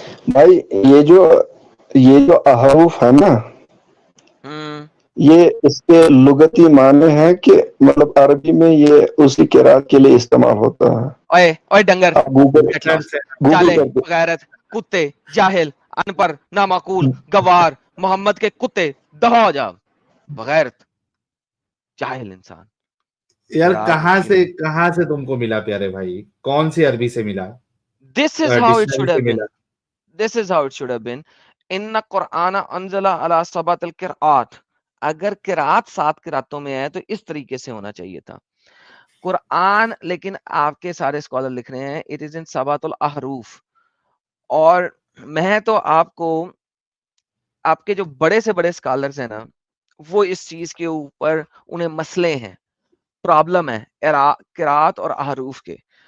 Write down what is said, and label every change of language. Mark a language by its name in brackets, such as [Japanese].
[Hindi] भाई, ये जो अहरूफ है ना, ये इसके लुगती माने हैं कि मतलब अरबी में ये उसी किरात के लिए इस्तेमाल होता है। ओए ओए डंगर, गूगल जाले, गैरत, कुत्ते, जाहिल, अनपढ़, नामाकूल, गवार, मोहम्मद के कुत्ते, दफा हो जा, बगैरत, जाहिल इंसान। यार कहां से तुमको मिला प्यारे भाई? कौन सी अरबी से मिला? [English] This is how it should have been. This is how it should have been. [Arabic] इन्ना कुरान अंजला अला सबातिल किरात, [Hindi] अगर किरात 7 किरातों में है तो इस तरीके से होना चाहिए था कुरान। लेकिन आपके सारे स्कॉलर लिख रहे हैं [English] it is in [Hindi] सबातुल अहरूफ। और मैं तो आपके जो बड़े से बड़े स्कॉलर्स हैं ना, वो इस चीज के ऊपर उन्हें मसले हैं, प्रॉब्लम है किरात और अहरूफ के।